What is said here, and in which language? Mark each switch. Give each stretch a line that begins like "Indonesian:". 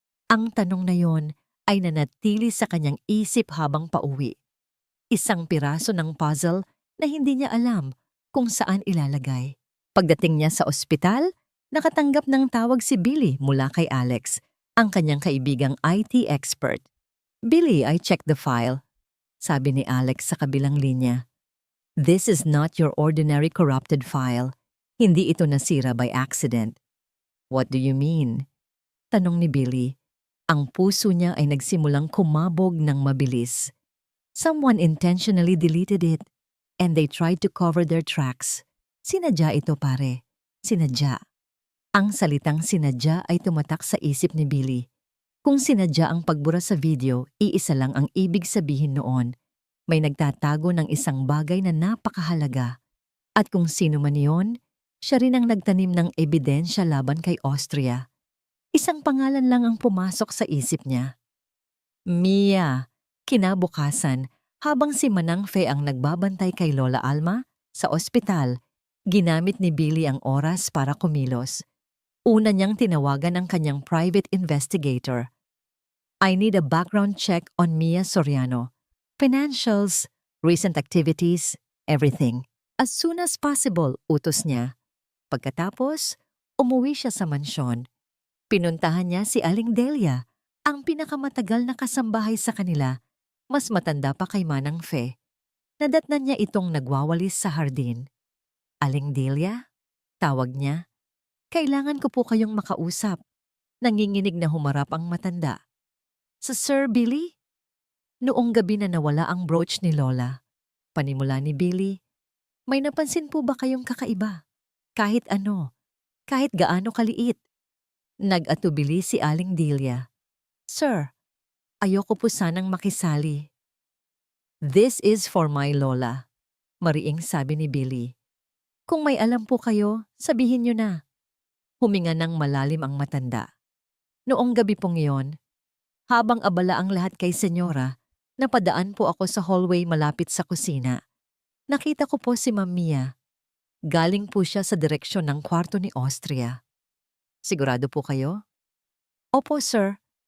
Filipino: Ang tanong na yon ay nanatili sa kanyang isip habang pauwi. Isang piraso ng puzzle na hindi niya alam kung saan ilalagay. Pagdating niya sa ospital, nakatanggap ng tawag si Billy mula kay Alex, ang kanyang kaibigang IT expert.
English: "Billy, I checked the file,"
Filipino: sabi ni Alex sa kabilang linya.
English: "This is not your ordinary corrupted file.
Filipino: Hindi ito nasira
English: by accident." "What do you mean?"
Filipino: tanong ni Billy. Ang puso niya ay nagsimulang kumabog ng mabilis.
English: Someone intentionally deleted it, and they tried to cover their tracks.
Filipino: Sinadya ito, pare. Sinadya. Ang salitang sinadya ay tumatak sa isip ni Billy. Kung sinadya ang pagbura sa video, iisa lang ang ibig sabihin noon. May nagtatago ng isang bagay na napakahalaga. At kung sino man iyon, siya rin ang nagtanim ng ebidensya laban kay Austria. Isang pangalan lang ang pumasok sa isip niya. Mia. Kinabukasan, habang si Manang Fe ang nagbabantay kay Lola Alma sa ospital, ginamit ni Billy ang oras para kumilos. Una niyang tinawagan ang kanyang private investigator.
English: "I need a background check on Mia Soriano. Financials, recent activities, everything. As soon as possible,"
Filipino: utos niya. Pagkatapos, umuwi siya sa mansyon. Pinuntahan niya si Aling Delia, ang pinakamatagal na kasambahay sa kanila, mas matanda pa kay Manang Fe. Nadatnan niya itong nagwawalis sa hardin. "Aling Delia?" tawag niya. "Kailangan ko po kayong makausap." Nanginginig na humarap ang matanda. "Sa Sir Billy?" Noong gabi na nawala ang brooch ni Lola. Panimula ni Billy, "May napansin po ba kayong kakaiba? Kahit ano, kahit gaano kaliit." Nag-atubili si Aling Delia. "Sir, ayoko po sanang makisali."
English: "This is for my Lola,"
Filipino: mariing sabi ni Billy. "Kung may alam po kayo, sabihin niyo na." Huminga ng malalim ang matanda. Noong gabi pong iyon, habang abala ang lahat kay Senyora, napadaan po ako sa hallway malapit sa kusina. Nakita ko po si Ma'am Mia. Galing po siya sa direksyon ng kwarto ni Austria. "Sigurado po kayo?" "Opo, sir.